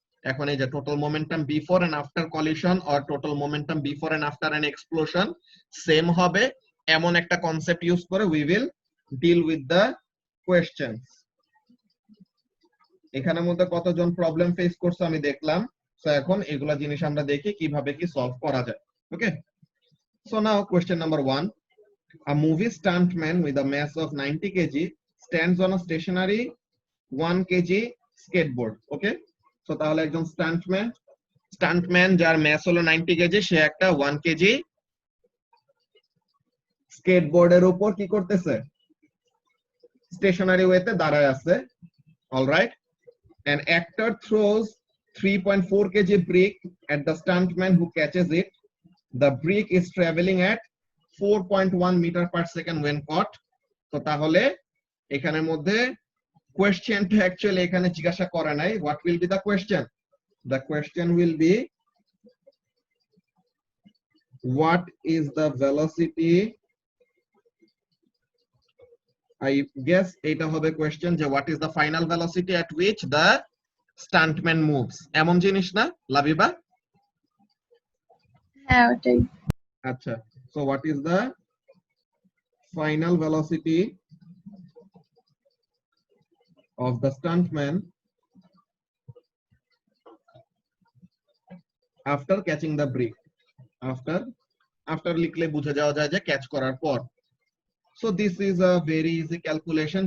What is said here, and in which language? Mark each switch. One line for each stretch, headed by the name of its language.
Bangla: এখন এই যে
English: total momentum before and after collision or total momentum before and after an explosion
Bangla: same হবে, এমন একটা কনসেপ্ট ইউজ করে
English: We will deal with the questions.
Bangla: এখানের মধ্যে কতজন প্রবলেম ফেস করছে আমি দেখলাম। সো এখন এগুলা জিনিস আমরা দেখি কিভাবে কি সলভ করা যায়।
English: Okay, so now question number 1, a movie stuntman with a mass of 90 kg stands on a stationary 1 kg skateboard.
Bangla: Okay, so তাহলে একজন স্টান্টম্যান যার ম্যাস হলো 90 কেজি, সে একটা 1 কেজি স্কেটবোর্ডের উপর কি করতেছে? স্টেশনারি ওয়েতে দাঁড়ায় আছে।
English: Alright, an actor throws 3.4 kg brick at the stuntman who catches it. The brick is traveling at 4.1 meter per second when caught.
Bangla: তো তাহলে এখানের মধ্যে কোয়েশ্চেনটা অ্যাকচুয়ালি এখানে জিজ্ঞাসা করে নাই।
English: What will be the question? The question will be, what is the velocity? I guess
Bangla: এটা হবে কোয়েশ্চেন, যে
English: what is the final velocity at which the stuntman moves,
Bangla: এমন জিনিস না
English: Labiba?
Bangla: হ্যাঁ ওটাই।
English: আচ্ছা, so what is the final velocity of the stuntman after catching the brick?
Bangla: after লিখলে বুঝে যাওয়া যায় যে ক্যাচ করার পর।
English: So this is a very easy calculation.